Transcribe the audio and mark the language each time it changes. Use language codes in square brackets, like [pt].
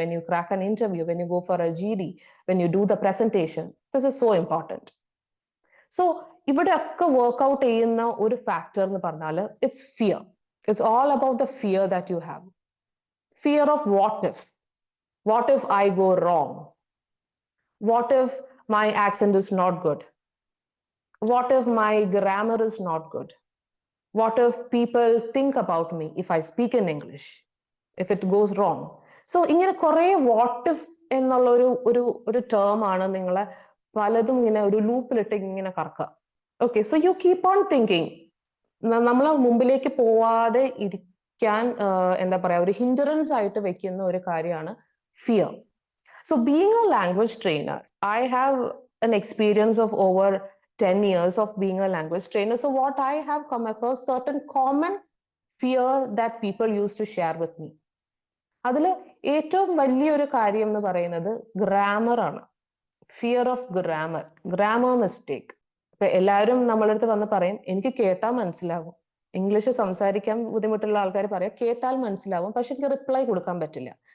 [en] When you crack an interview, when you go for a GD, when you do the presentation, this is so important. [ml] So ഇവിടെ ഒക്കെ workout ചെയ്യുന്ന ഒരു factor എന്ന് പറഞ്ഞാൽ [en] It's fear. It's all about the fear that you have. Fear of what if. What if I go wrong? What if my accent is not good? What if my grammar is not good? What if people think about me if I speak in English, if it goes wrong? [ml] So ഇങ്ങനെ കുറേ what if എന്നുള്ള ഒരു term ആണ് നിങ്ങളെ പലതും ഇങ്ങനെ ഒരു ലൂപ്പിലിട്ട് ഇങ്ങനെ കറക്കുക. Okay, [en] So you keep on thinking. [ml] നമ്മൾ മുമ്പിലേക്ക് പോവാതെ ഇരിക്കാൻ എന്താ പറയാ ഒരു ഹിൻഡറൻസ് ആയിട്ട് വെക്കുന്ന ഒരു കാര്യമാണ് fear. [en] So being a language trainer, I have an experience of over 10 years of being a language trainer. So what I have come across certain common fear that people used to share with me. [ml] അതിൽ ഏറ്റവും വലിയൊരു കാര്യം എന്ന് പറയുന്നത് grammar ആണ്. [en] Fear of grammar mistake. [ml] ഇപ്പൊ എല്ലാവരും നമ്മളെ അടുത്ത് വന്ന് പറയും എനിക്ക് കേട്ടാൽ മനസ്സിലാവും. ഇംഗ്ലീഷ് സംസാരിക്കാൻ ബുദ്ധിമുട്ടുള്ള ആൾക്കാർ പറയാം കേട്ടാൽ മനസ്സിലാവും, പക്ഷെ എനിക്ക് റിപ്ലൈ കൊടുക്കാൻ പറ്റില്ല.